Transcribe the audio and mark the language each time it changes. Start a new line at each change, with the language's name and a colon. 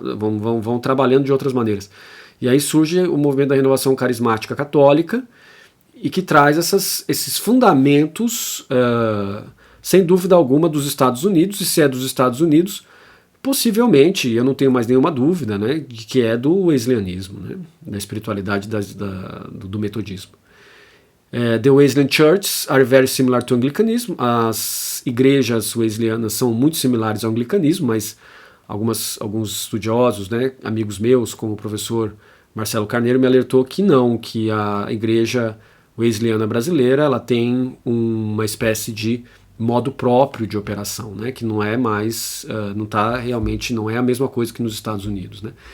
Portuguese: Vão trabalhando de outras maneiras. E aí surge o movimento da renovação carismática católica, e que traz esses fundamentos, sem dúvida alguma, dos Estados Unidos, e se é dos Estados Unidos, possivelmente, eu não tenho mais nenhuma dúvida, né, de que é do wesleyanismo, né, da espiritualidade do metodismo.
English: The Wesleyan Churches are very similar to Anglicanism.
Portuguese: As igrejas wesleyanas são muito similares ao anglicanismo, mas alguns estudiosos, né, amigos meus, como o professor Marcelo Carneiro, me alertou que não, que a igreja wesleyana brasileira ela tem uma espécie de modo próprio de operação, né, que não é mais, não é a mesma coisa que nos Estados Unidos, né.